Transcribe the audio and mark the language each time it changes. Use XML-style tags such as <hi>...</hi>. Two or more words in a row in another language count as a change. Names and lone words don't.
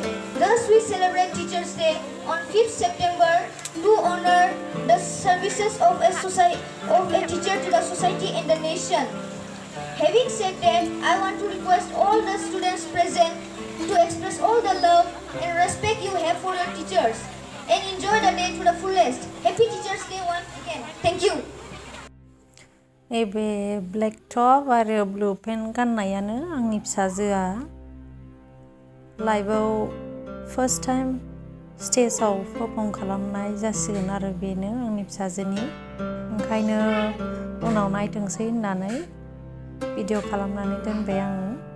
<en>Thus we celebrate Teachers Day on 5th September to honor the services of a teacher to the society and the nation. Having said that, I want to request all the students present to express all the love and respect you have for your teachers and enjoy the day to the fullest. Happy Teachers Day once again. Thank you.</en> <brx>नैबे</brx> <en>black top</en> <brx>आरो</brx> <en>blue pant</en> <brx>गाननायानो आंनि फिसाजोआ लाइभआव</brx> <en>first time</en> <brx>स्टेजाव पारफर्म खालामनाय जासिगोन आरो बेनो आंनि फिसाजोनि ओंखायनो उनाव नायथोंसै होननानै भिडिअ खालामनानै दोनबाय आङो</brx>